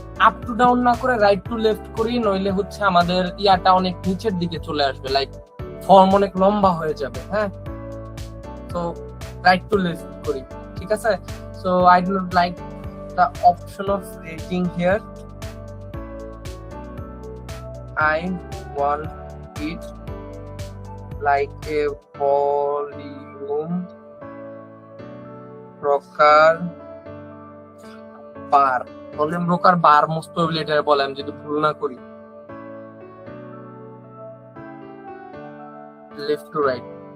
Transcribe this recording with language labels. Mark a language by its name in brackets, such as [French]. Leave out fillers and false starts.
[Bangla] Up to down না করে right to left করি, নইলে হচ্ছে আমাদের ইয়াটা অনেক নিচের দিকে চলে আসবে, লাইক ফর্ম অনেক লম্বা হয়ে যাবে। হ্যাঁ, তো রাইট টু লেফট করি, ঠিক আছে? [English] So I do not like the option of rating here. I want it like a volume rocker bar. Volume rocker bar most probably [Bangla] এটা বলে, আমি যদি ভুল না করি। [English] Left to right.